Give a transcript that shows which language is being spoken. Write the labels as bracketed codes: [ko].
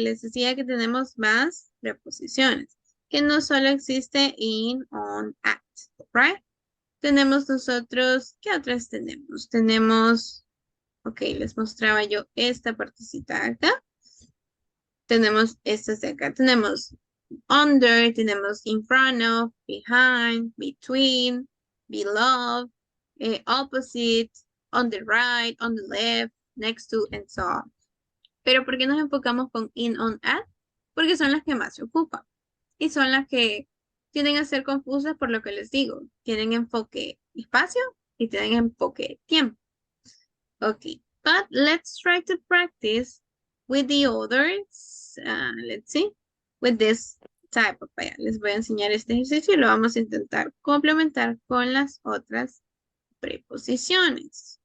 [es] Les decía que tenemos más preposiciones, que no solo existe in, on, at, right? Tenemos nosotros, ¿qué otras tenemos? Tenemos, ok, les mostraba yo esta partecita de acá. Tenemos estas de acá. [en] Tenemos under, tenemos in front of, behind, between, below, opposite, on the right, on the left, next to, and so on. [es] Pero ¿por qué nos enfocamos con in, on, at? Porque son las que más se ocupan. Y son las que tienden a ser confusas por lo que les digo. Tienen enfoque espacio y tienen enfoque tiempo. [en] Okay, but let's try to practice with the others. Let's see, with this type of, [es] les voy a enseñar este ejercicio y lo vamos a intentar complementar con las otras preposiciones.